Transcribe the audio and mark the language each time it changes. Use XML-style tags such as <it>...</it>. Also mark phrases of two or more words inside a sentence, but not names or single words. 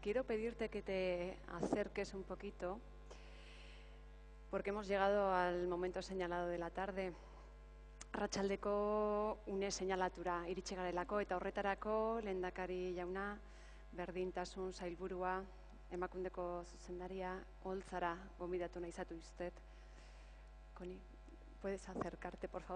<es>Quiero pedirte que te acerques un poquito, porque hemos llegado al momento señalado de la tarde.</es> <eu>Arratsaldeko une seinalatura iritsi garelako eta horretarako lehendakari jauna, berdintasun sailburua, Emakundeko zuzendaria, Oltzara gonbidatu nahi zaituztet.</eu> <es>Connie, ¿puedes acercarte, por favor?</es>